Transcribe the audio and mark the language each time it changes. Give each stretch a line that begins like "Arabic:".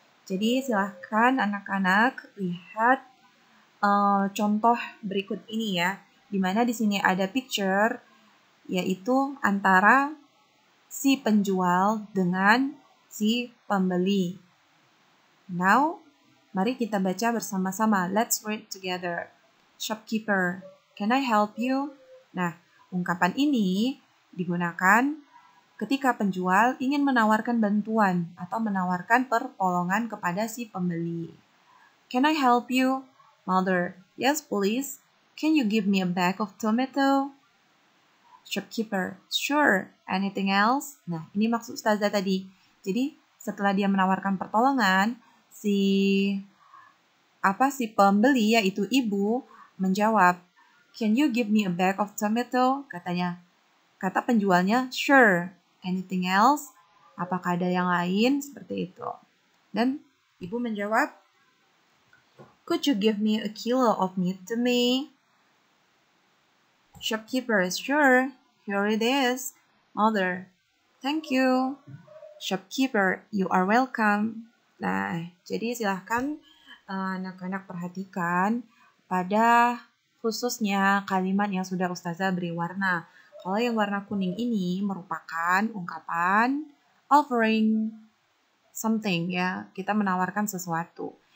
Indonesian: Jadi silahkan anak-anak lihat contoh berikut ini ya, di mana di sini ada picture, yaitu antara si penjual dengan si pembeli. Now, mari kita baca bersama-sama.
English: Let's read together. Shopkeeper, can I help you?
Indonesian: Nah, ungkapan ini digunakan ketika penjual ingin menawarkan bantuan atau menawarkan pertolongan kepada si pembeli.
English: Can I help you? Mother, yes please. Can you give me a bag of tomato? Shopkeeper, sure. Anything else?
Indonesian: Nah, ini maksud Ustazah tadi. Jadi, setelah dia menawarkan pertolongan, si pembeli yaitu ibu menjawab,
English: can you give me a bag of tomato?
Indonesian: Kata penjualnya,
English: sure. Anything else?
Indonesian: Apakah ada yang lain? Seperti itu. Dan ibu menjawab,
English: could you give me a kilo of meat to me? Shopkeeper, sure. Here it is. Mother, thank you. Shopkeeper, you are welcome.
Indonesian: Nah, jadi silahkan anak-anak perhatikan pada khususnya kalimat yang sudah Ustazah beri warna. Kalau yang warna kuning ini merupakan ungkapan
English: offering something
Indonesian: ya, kita menawarkan sesuatu.